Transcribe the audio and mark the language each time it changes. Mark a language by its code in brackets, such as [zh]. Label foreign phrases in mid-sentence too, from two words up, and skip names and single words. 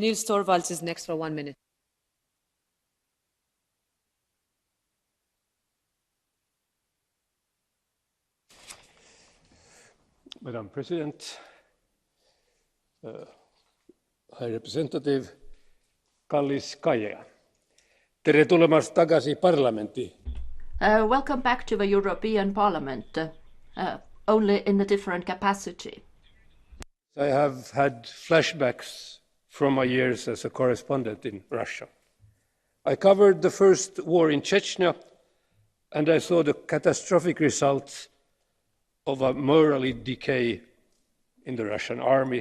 [en] Niels Torvalds is next for 1 minute. Madam President, High Representative [et] Kallis Kaja, tere tulemast tagasi parlamenti. [en] Welcome back to the European Parliament, only in a different capacity. I have had flashbacks from my years as a correspondent in Russia. I covered the first war in Chechnya, and I saw the catastrophic results of a morally decay in the Russian army.